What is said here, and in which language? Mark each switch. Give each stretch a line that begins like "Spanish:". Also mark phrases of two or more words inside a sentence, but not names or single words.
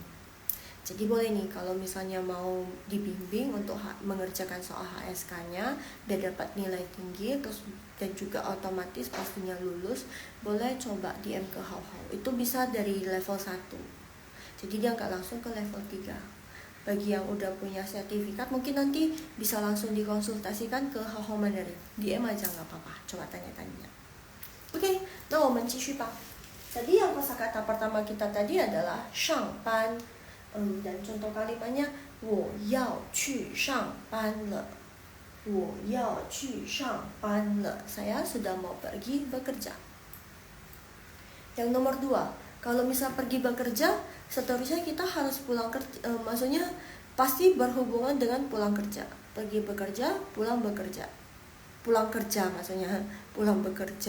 Indonesian: Jadi boleh nih kalau misalnya mau dibimbing untuk mengerjakan soal HSK-nya dan dapat nilai tinggi terus dan juga otomatis pastinya lulus, boleh coba DM ke Hao-Hao. Itu bisa dari level 1. Jadi dia nggak langsung ke level 3. Bagi yang udah punya sertifikat mungkin nanti bisa langsung dikonsultasikan ke Hao-Hao Mandarin. DM aja nggak apa-apa, coba tanya-tanya. Oke, nah
Chinese: 我们继续吧.
Indonesian: Tadi yang kosakata pertama kita tadi adalah 上班. Dan contoh kalimatnya
Chinese: 我要去上班了. 我要去上班了.
Indonesian: Saya sudah mau pergi bekerja. Yang nomor 2, kalau misal pergi bekerja, seterusnya kita harus pulang kerja. Maksudnya pasti berhubungan dengan pulang kerja. Pergi bekerja, pulang bekerja. Pulang kerja maksudnya, pulang bekerja.